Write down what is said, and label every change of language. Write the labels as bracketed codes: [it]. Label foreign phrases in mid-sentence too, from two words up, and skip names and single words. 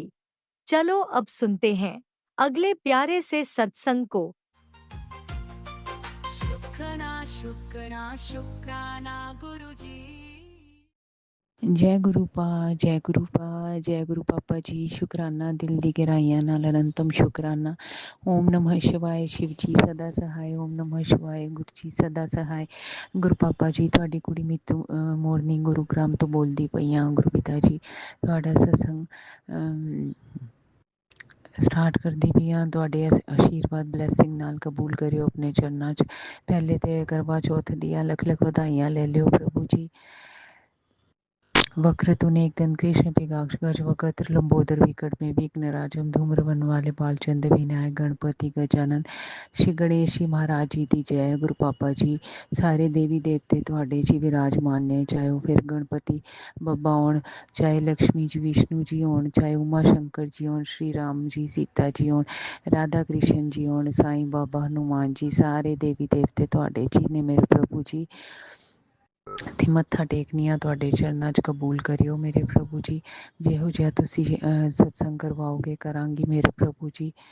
[hi] चलो अब सुनते हैं अगले प्यारे से सत्संग को। शुक्राना शुक्राना शुक्राना गुरुजी। जय गुरुपा, जय गुरुपा, जय गुरु पापा जी। [pa] ਸ਼ੁਕਰਾਨਾ ਦਿਲ ਦੀ ਗਹਿਰਾਈਆਂ ਨਾਲ ਅਨੰਤਮ ਸ਼ੁਕਰਾਨਾ। [sa] ओम नमः शिवाय, [hi] शिव जी सदा सहाय। [sa] ओम नमः शिवाय, [hi] गुरु जी सदा सहाय। गुरु पापा जी, [pa] ਤੁਹਾਡੀ ਕੁੜੀ ਮੀਤੂ ਮੋਰਨਿੰਗ ਗੁਰੂਗ੍ਰਾਮ ਤੋਂ ਬੋਲਦੀ ਪਈ ਹਾਂ। ਗੁਰੂ ਪਿਤਾ ਜੀ, ਤੁਹਾਡਾ ਸਤਸੰਗ ਸਟਾਰਟ ਕਰਦੀ ਪਈ ਹਾਂ। ਤੁਹਾਡੇ ਆਸ਼ੀਰਵਾਦ ਬਲੈਸਿੰਗ ਨਾਲ ਕਬੂਲ ਕਰਿਓ ਆਪਣੇ ਚਰਨਾਂ 'ਚ। ਪਹਿਲੇ ਤੇ ਕਰਵਾ ਚੌਥ ਦੀਆਂ ਲੱਖ ਲੱਖ ਵਧਾਈਆਂ ਲੈ ਲਿਓ ਪ੍ਰਭੂ ਜੀ। [sa] वक्रतुंड एकदंत कृष्ण पिगाक्ष गजवक्त्र लंबोदर विकट में विघ्नराजम धूम्र वन वाले बालचंद विनायक गणपति गजानन श्री गणेश जी महाराज जी [pa] ਦੀ ਜੈ ਗੁਰੂ ਪਾਪਾ ਜੀ ਸਾਰੇ ਦੇਵੀ ਦੇਵਤੇ ਤੁਹਾਡੇ ਜੀ ਵਿਰਾਜਮਾਨ ਨੇ ਚਾਹੇ ਉਹ ਫਿਰ ਗਣਪਤੀ ਬੱਬਾ ਹੋਣ ਚਾਹੇ ਲక్ష్ਮੀ ਜੀ ਵਿਸ਼ਨੂੰ ਜੀ ਹੋਣ ਚਾਹੇ ਉਮਾ ਸ਼ੰਕਰ ਜੀ ਹੋਣ ਸ਼੍ਰੀ ਰਾਮ ਜੀ ਸੀਤਾ ਜੀ ਹੋਣ ਰਾਧਾ ਕ੍ਰਿਸ਼ਨ ਜੀ ਹੋਣ ਸਾਈਂ ਬਾਬਾ ਹਨੂਮਾਨ ਜੀ ਸਾਰੇ ਦੇਵੀ ਦੇਵਤੇ ਤੁਹਾਡੇ ਜੀ ਨੇ ਮੇਰੇ ਪ੍ਰਭੂ ਜੀ ਤੇ ਮੱਥਾ ਟੇਕਨੀ ਆ ਤੁਹਾਡੇ ਚਰਨਾਂ 'ਚ ਕਬੂਲ ਕਰਿਓ ਮੇਰੇ ਪ੍ਰਭੂ ਜੀ ਜਿਹੋ ਜਿਹਾ ਤੁਸੀਂ ਸਤਸੰਗ ਕਰਵਾਓਗੇ ਕਰਾਂਗੀ ਮੇਰੇ ਪ੍ਰਭੂ ਜੀ